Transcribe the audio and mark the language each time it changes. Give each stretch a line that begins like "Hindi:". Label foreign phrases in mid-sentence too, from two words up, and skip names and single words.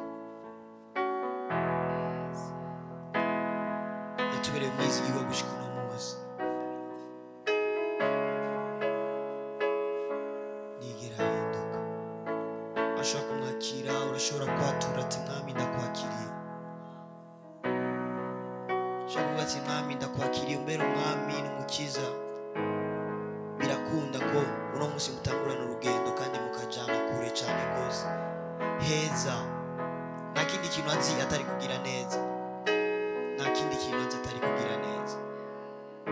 Rundi: Yatubereye umwizigirwa gushika uno munsi. Nigera ahinduka. Ashobora kumwakira, urashobora kwatura ati mwami ndakwakiriye. Ushobora kuvuga ati mwami ndakwakiriye umbere umwami n'umukiza. Birakunda ko uno munsi mutangurana urugendo kandi mukajana kure cyane rwose heza. Nta kindi kintu azi atari kugira neza, nta kindi kintu azi atari kugira neza.